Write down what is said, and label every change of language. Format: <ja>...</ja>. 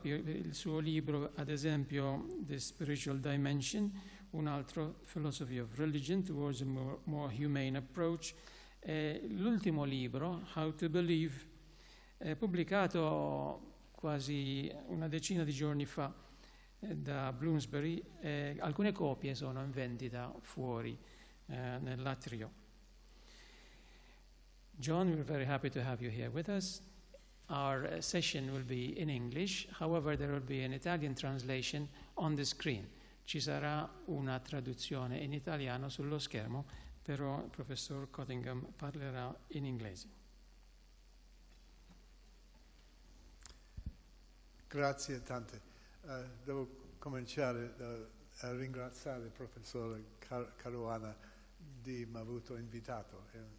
<it>Il suo libro, ad esempio, The Spiritual Dimension, un altro, Philosophy of Religion Towards a More Humane Approach, e l'ultimo libro, How to Believe, pubblicato quasi una decina di giorni fa da Bloomsbury. Alcune copie sono in vendita fuori nell'atrio.</it> <en>John, we're very happy to have you here with us. Our session will be in English, however there will be an Italian translation on the screen.</en> <it>Ci sarà una traduzione in italiano sullo schermo, però il professor Cottingham parlerà in inglese. Grazie tante. Devo cominciare a ringraziare il professore Caruana di mi ha avuto invitato.</it>